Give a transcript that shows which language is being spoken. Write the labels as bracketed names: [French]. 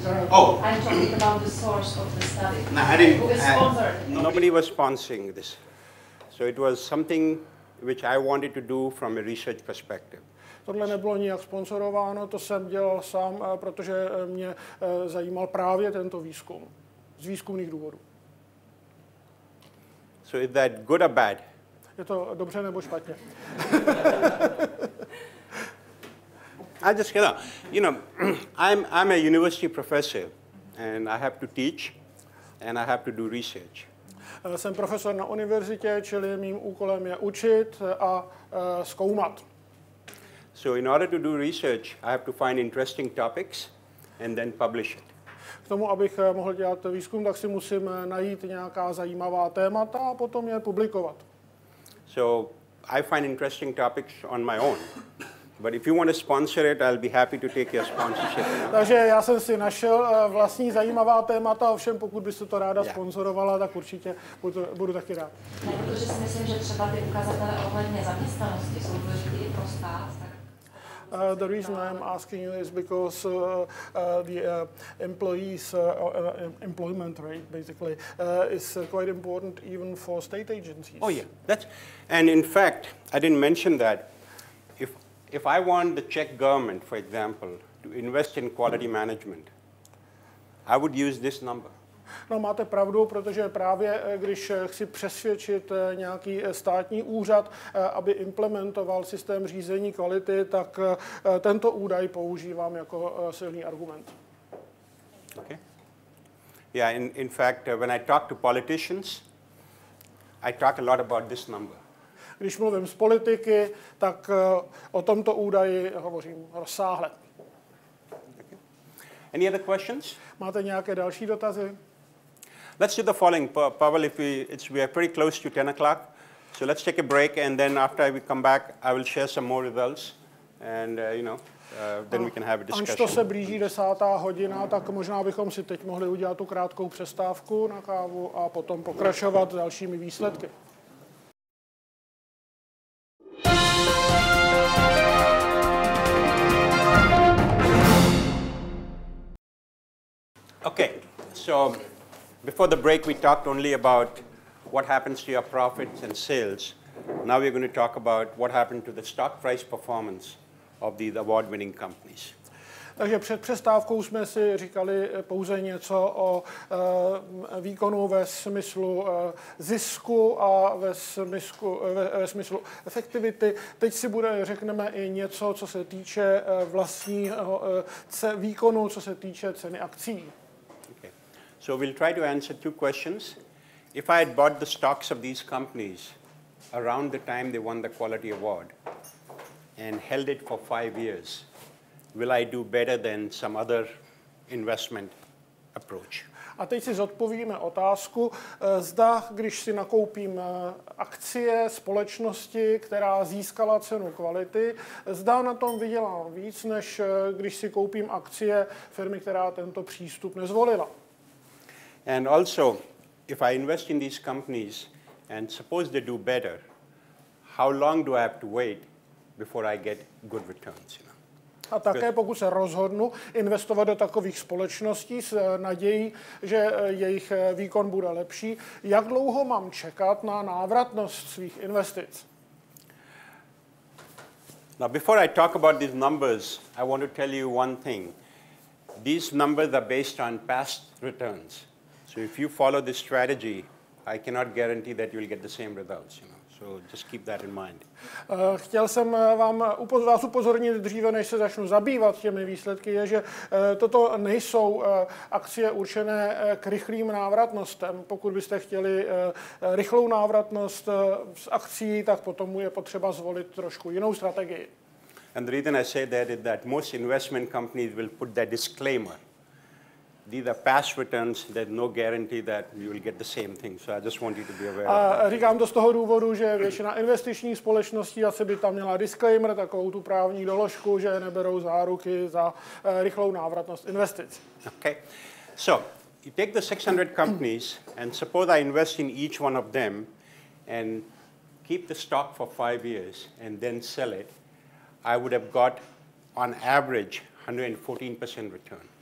[English] Oh, I'm talking about the source of the study. No, I didn't. Who is sponsored? Nobody was sponsoring this. So it was something which I wanted to do from a research perspective. [Czech] Tohle nebylo nijak sponsorováno, to jsem dělal sám, protože mě zajímal právě tento výzkum. Z výzkumných důvodů. [English] So is that good or bad? [Czech] Je to dobře nebo špatně? [English] I just, I'm a university professor, and I have to teach, and I have to do research. [Czech] Jsem profesor na univerzitě, čili mým úkolem je učit a zkoumat. [English] So in order to do research, I have to find interesting topics and then publish it. [Czech] K tomu, abych mohl dělat výzkum, tak si musím najít nějaká zajímavá témata a potom je publikovat. [English] So I find interesting topics on my own. But if you want to sponsor it, I'll be happy to take your sponsorship. [Czech] Takže já jsem si našel vlastní zajímavá témata, ovšem pokud byste to ráda sponzorovala, tak určitě budu taky rád. Ne, protože si myslím, že třeba ty ukazatele ohledně zaměstnanosti jsou důležité i pro stát. [English] The reason I'm asking you is because the employees' employment rate basically is quite important even for state agencies. Oh yeah, and in fact, I didn't mention that. If I want the Czech government, for example, to invest in quality management, I would use this number. [Czech] No, máte pravdu, protože právě když chci přesvědčit nějaký státní úřad, aby implementoval systém řízení kvality, tak tento údaj používám jako silný argument. [English] Okay. Yeah, in fact, when I talk to politicians, I talk a lot about this number. [Czech] Když mluvím s politiky, tak o tomto údaji hovořím rozsáhle. [English] Okay. Any other questions? [Czech] Máte nějaké další dotazy? [English] Let's do the following, Pavel. We are pretty close to 10 o'clock, so let's take a break, and then after we come back, I will share some more results, and then we can have a discussion. [Czech] Až to se blíží 10. hodina, tak možná bychom si teď mohli udělat tu krátkou přestávku na kávu a potom pokračovat s dalšími výsledky. [English] Okay, so before the break, we talked only about what happens to your profits and sales. Now we're going to talk about what happened to the stock price performance of these award-winning companies. [Czech] Takže před přestávkou jsme si říkali pouze něco o výkonu ve smyslu zisku a ve smyslu efektivity. Teď si řekneme i něco, co se týče vlastního výkonu, co se týče ceny akcí. [English] Okay. So we'll try to answer two questions. If I had bought the stocks of these companies around the time they won the quality award and held it for 5 years, will I do better than some other investment approach? [Czech] A teď si zodpovíme otázku, zda, když si nakoupím akcie společnosti, která získala cenu kvality, zda na tom vydělám víc, než když si koupím akcie firmy, která tento přístup nezvolila. [English] And also, if I invest in these companies and suppose they do better, how long do I have to wait before I get good returns? [Czech] A také pokud se rozhodnu investovat do takových společností s nadějí, že jejich výkon bude lepší, jak dlouho mám čekat na návratnost svých investic? [English] Now, before I talk about these numbers, I want to tell you one thing. These numbers are based on past returns. So if you follow this strategy, I cannot guarantee that you'll get the same results. So just keep that in mind. [Czech] Chtěl jsem vás upozornit dříve, než se začnu zabývat těmi výsledky, je, že toto nejsou akcie určené k rychlým návratnostem. Pokud byste chtěli rychlou návratnost z akcí, tak potom je potřeba zvolit trošku jinou strategii. [English] And the reason I say that is that most investment companies will put that disclaimer. These are past returns, there's no guarantee that you will get the same thing. So I just want you to be aware of that. [Czech] Říkám to z toho důvodu, že většina investičních společností asi by tam měla disclaimer, takovou tu právní doložku, že neberou záruky za rychlou návratnost investic. [English] Okay. So you take the 600 companies and suppose I invest in each one of them and keep the stock for 5 years and then sell it, I would have got on average 114% return.